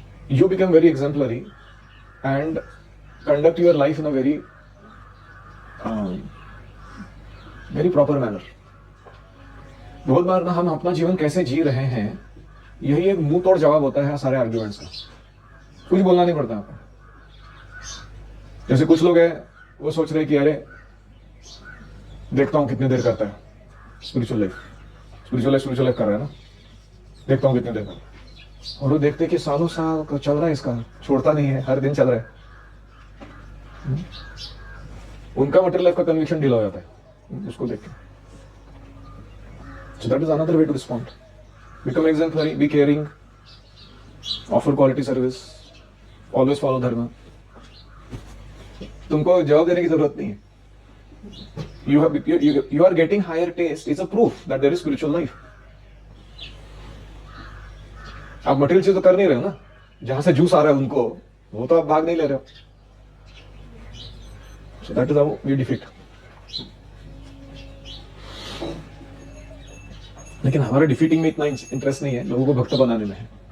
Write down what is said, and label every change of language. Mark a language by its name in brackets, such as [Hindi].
[English] you become very exemplary and conduct your life in a very very proper manner. [Hindi] बहुत बार ना हम अपना जीवन कैसे जी रहे हैं यही एक मुंह तोड़ जवाब होता है सारे आर्ग्यूमेंट्स का. कुछ बोलना नहीं पड़ता आपको. जैसे कुछ लोग हैं वो सोच रहे कि अरे देखता हूं कितनी देर करता है स्पिरिचुअल लाइफ कर रहा है ना, देखता हूं कितनी देर करता है. और वो देखते कि सालों साल चल रहा है, इसका छोड़ता नहीं है, हर दिन चल रहा है. उनका मटेरियल लाइफ का कन्विक्शन ढीला हो जाता है उसको देख के. [English] So that is another way to respond. Become exemplary, be caring, offer quality service, always follow dharma. [Hindi] तुमको जवाब देने की जरूरत नहीं है. [English] You are getting higher taste is a proof that there is spiritual life. [Hindi] आप मटेरियल चीज तो कर नहीं रहे हो ना. जहां से जूस आ रहा है उनको वो तो आप भाग नहीं ले रहे हो. [English] So that is how we defeat. [Hindi] लेकिन हमारा डिफीटिंग में इतना इंटरेस्ट नहीं है, लोगों को भक्त बनाने में है.